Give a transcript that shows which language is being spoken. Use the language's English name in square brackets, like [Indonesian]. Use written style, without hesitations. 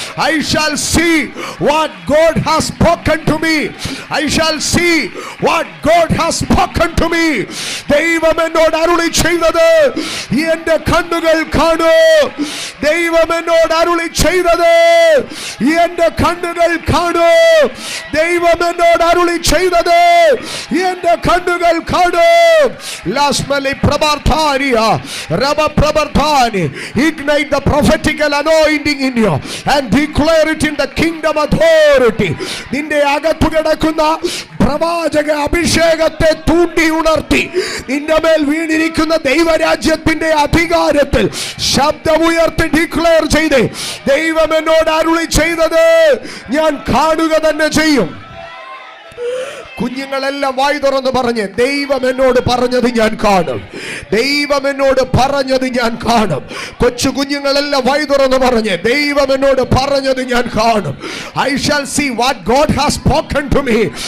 [English] I shall see what God has spoken to me. I shall see what God has spoken to me. [Malayalam] ദൈവം എന്നോട് അരുളി ചെയ്തത് എന്റെ കണ്ണുകൾ കാണൂ. ദൈവം എന്നോട് അരുളി ചെയ്തത് എന്റെ കണ്ണുകൾ കാണൂ. ദൈവം എന്നോട് അരുളി ചെയ്തത് എന്റെ കണ്ണുകൾ കാണൂ. ലാസ്മലി പ്രബർധാനിയ റബ പ്രബർധാനി. [English] Ignite the prophetical anointing in you and declare it in the kingdom authority. [Malayalam] നിന്റെ അകത്തു കിടക്കുന്ന പ്രവാചക അഭിഷേകത്തെ തൂണ്ടി ഉണർത്തി നിന്റെ മേൽ വീണിരിക്കുന്ന ദൈവരാജ്യത്തിന്റെ അധികാരത്തിൽ ശബ്ദമുയർത്തി ഡിക്ലെയർ ചെയ്ത്, ദൈവം എന്നോട് അരുളി ചെയ്തത് ഞാൻ കാണുക തന്നെ ചെയ്യും. കുഞ്ഞുങ്ങളെല്ലാം വായി തുറന്ന് പറഞ്ഞ്, ദൈവം എന്നോട് പറഞ്ഞത് ഞാൻ കാണും. ദൈവം എന്നോട് പറഞ്ഞത് ഞാൻ കാണും. കൊച്ചു കുഞ്ഞുങ്ങളെല്ലാം വായി തുറന്ന് പറഞ്ഞ്, ദൈവം എന്നോട് പറഞ്ഞത് ഞാൻ കാണും. [English] I shall see what God has spoken to me.